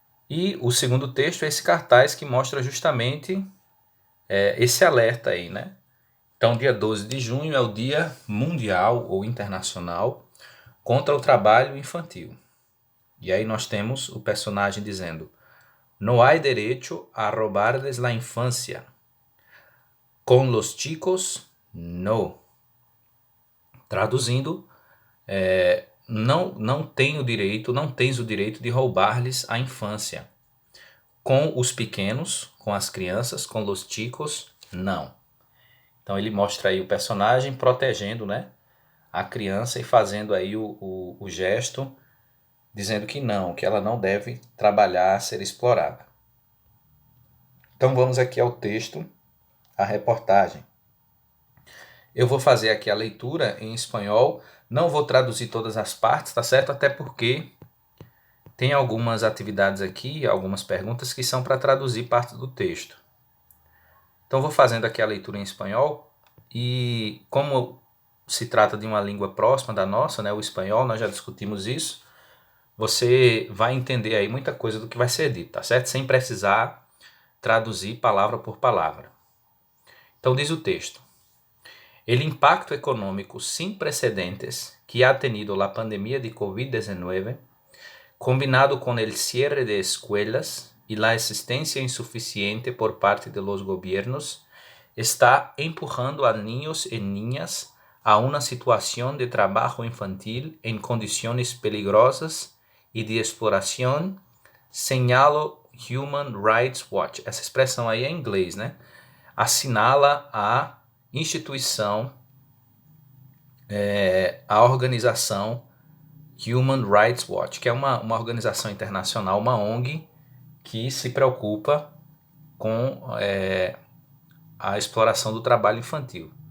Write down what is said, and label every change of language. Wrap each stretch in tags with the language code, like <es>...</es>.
<pt>E o segundo texto é esse cartaz que mostra justamente esse alerta aí, Então, dia 12 de junho é o Dia Mundial ou Internacional contra o Trabalho Infantil. E aí nós temos o personagem dizendo:</pt> <es>No hay derecho a robarles la infancia. Con los chicos, no.</es> <pt>Traduzindo, não tens o direito de roubar-lhes a infância. Com os pequenos, com as crianças,</pt> <es>com los chicos,</es> <pt>não. Então ele mostra aí o personagem protegendo, né, a criança e fazendo aí o gesto, dizendo que não, que ela não deve trabalhar, ser explorada. Então vamos aqui ao texto, a reportagem. Eu vou fazer aqui a leitura em espanhol, não vou traduzir todas as partes, tá certo? Até porque tem algumas atividades aqui, algumas perguntas que são para traduzir parte do texto. Então vou fazendo aqui a leitura em espanhol e como se trata de uma língua próxima da nossa, né, o espanhol, nós já discutimos isso, você vai entender aí muita coisa do que vai ser dito, tá certo? Sem precisar traduzir palavra por palavra. Então diz o texto.</pt> <es>El impacto económico sin precedentes que ha tenido la pandemia de COVID-19, combinado con el cierre de escuelas y la asistencia insuficiente por parte de los gobiernos, está empujando a niños y niñas a una situación de trabajo infantil en condiciones peligrosas y de exploración, señaló Human Rights Watch.</es> <pt>Essa expressão aí é em inglês, né? Assinala a instituição, a organização Human Rights Watch, que é uma organização internacional, uma ONG, que se preocupa com a exploração do trabalho infantil.</pt>